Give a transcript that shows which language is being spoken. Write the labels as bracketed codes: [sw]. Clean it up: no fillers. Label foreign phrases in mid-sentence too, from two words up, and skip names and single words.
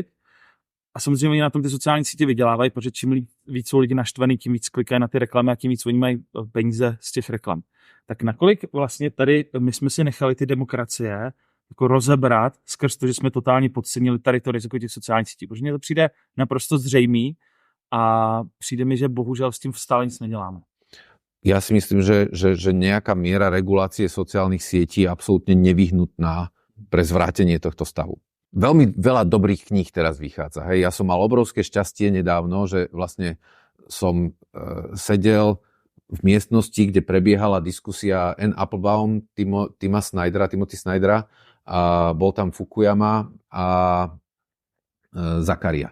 [cs] A samozřejmě oni na tom ty sociální sítě vydělávají, protože čím víc jsou lidi naštvaný, tím víc klikají na ty reklamy a tím víc oni mají peníze z těch reklam. Tak nakolik vlastně tady my jsme si nechali ty demokracie jako rozebrat skrz to, že jsme totálně podcenili tady to riziko těch sociálních sítí. Protože mně to přijde naprosto zřejmý a přijde mi, že bohužel s tím stále nic neděláme. [sk] Ja si myslím, že nejaká miera regulácie sociálnych sietí je absolútne nevyhnutná pre zvrátenie tohto stavu. Veľmi veľa dobrých kníh teraz vychádza. Hej. Ja som mal obrovské šťastie nedávno, že vlastne som sedel v miestnosti, kde prebiehala diskusia Anne Applebaum, Timothy Snydera, a bol tam Fukuyama a Zakaria.